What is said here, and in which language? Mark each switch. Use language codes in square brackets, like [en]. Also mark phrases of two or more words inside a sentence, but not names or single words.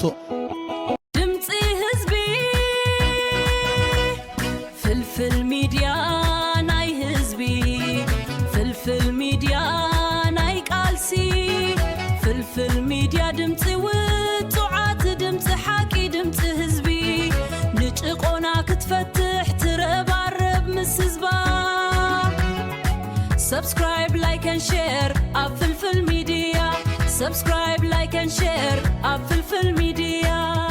[ti] ድምፂ ህዝቢ ፍልፍል ሚድያ ናይ ህዝቢ ፍልፍል ሚድያ ናይ ቃልሲ ፍልፍል ሚድያ ድምፂ ውፅዓት ድምፂ ሓቂ ድምፂ ህዝቢ ንጭቆና ክትፈትሕ ትረባረብ ምስ ህዝባ [en] Subscribe, like and share [ti] ኣብ ፍልፍል ሚድያ [en] Subscribe, like and share [ti] ኣብ ፍልፍል ሚድያ